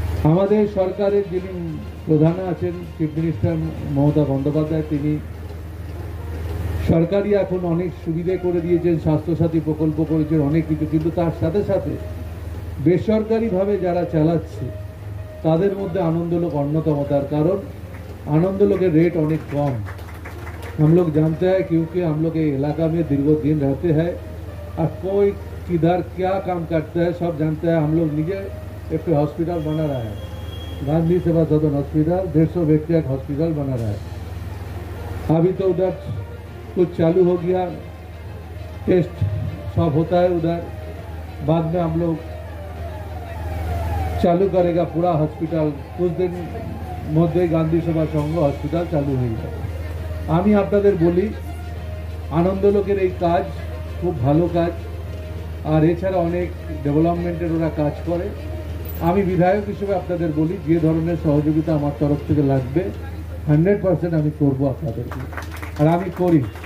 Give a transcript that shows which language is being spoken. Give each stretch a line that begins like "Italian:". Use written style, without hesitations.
Bangla: আমাদের সরকারের যিনি প্রধান আছেন, চিফ মিনিস্টার মমতা বন্দ্যোপাধ্যায়, তিনি সরকারি এখন অনেক সুবিধে করে দিয়েছেন, স্বাস্থ্যসাথী প্রকল্প করেছেন, অনেক কিছু, কিন্তু তার সাথে সাথে বেসরকারিভাবে যারা চালাচ্ছে তাদের মধ্যে আনন্দলোক অন্যতম। তার কারণ
Hindi: आनंदलोक रेट अनेक कम। हम लोग जानते हैं क्योंकि हम लोग ये इलाका में दीर्घ दिन रहते हैं और कोई किधर क्या काम करता है सब जानते हैं। हम लोग निजे एक हॉस्पिटल बना रहा है, गांधी सेवा सदन हॉस्पिटल, 150 बेड का एक हॉस्पिटल बना रहा है। अभी तो उधर कुछ चालू हो गया, टेस्ट सब होता है उधर, बाद में हम लोग चालू करेगा पूरा हॉस्पिटल। कुछ दिन मध्य गांधी सेवा संघ हॉस्पिटल चालू हो जाए।
Bangla: আমি আপনাদের বলি আনন্দলোকের এই কাজ খুব ভালো কাজ, আর এছাড়া অনেক ডেভেলপমেন্টের ওরা কাজ করে। আমি বিধায়ক হিসেবে আপনাদের বলি যে ধরনের সহযোগিতা আমার তরফ থেকে লাগবে 100% আমি করব আপনাদেরকে, আর আমি করি।